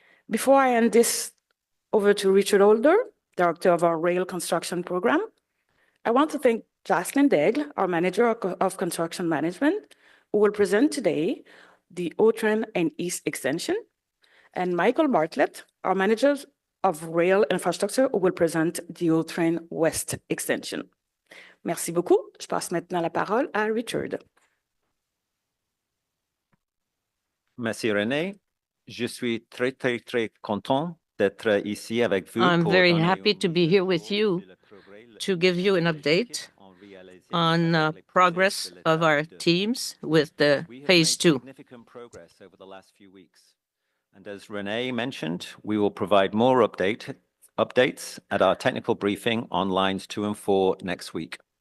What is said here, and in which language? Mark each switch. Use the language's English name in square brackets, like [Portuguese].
[English] Before I hand this over to Richard Holder, Director of our Rail Construction Program, I want to thank Jocelyn Daigle, our Manager of Construction Management, who will present today the O-Train and East Extension, and Michael Bartlett, our Manager of Rail Infrastructure, who will present the O-Train West Extension. [French] Merci beaucoup. Je passe maintenant la parole à Richard. Merci René. Je suis très content d'être ici avec vous. [English] I'm very happy to be here with you to give you an update on progress of our teams with the phase 2. Significant progress over the last few weeks. And as René mentioned, we will provide more updates at our technical briefing on lines 2 and 4 next week.